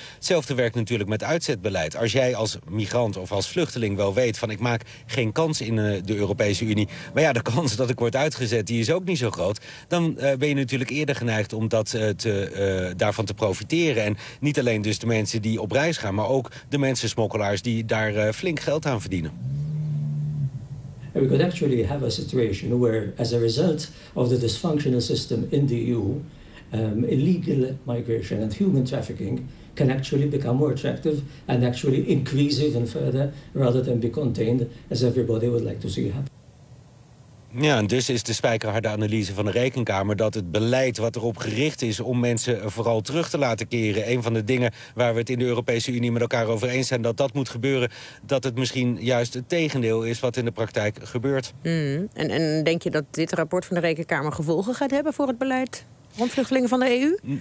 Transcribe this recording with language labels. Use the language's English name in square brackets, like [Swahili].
[Dutch] Hetzelfde werkt natuurlijk met uitzetbeleid. Als jij als migrant of als vluchteling wel weet van ik maak geen kans in de Europese Unie, maar ja, de kans dat ik word uitgezet, die is ook niet zo groot, dan ben je natuurlijk eerder geneigd om daarvan te profiteren. En niet alleen dus de mensen die op reis gaan, maar ook de mensensmokkelaars die daar flink geld aan verdienen. [English] We could actually have a situation where, as a result of the dysfunctional system in the EU, illegal migration and human trafficking can actually become more attractive and actually increase even further, rather than be contained, as everybody would like to see happen. [Dutch] Ja, en dus is de spijkerharde analyse van de Rekenkamer dat het beleid wat erop gericht is om mensen vooral terug te laten keren, een van de dingen waar we het in de Europese Unie met elkaar over eens zijn, dat moet gebeuren, dat het misschien juist het tegendeel is wat in de praktijk gebeurt. En denk je dat dit rapport van de Rekenkamer gevolgen gaat hebben voor het beleid rond vluchtelingen van de EU?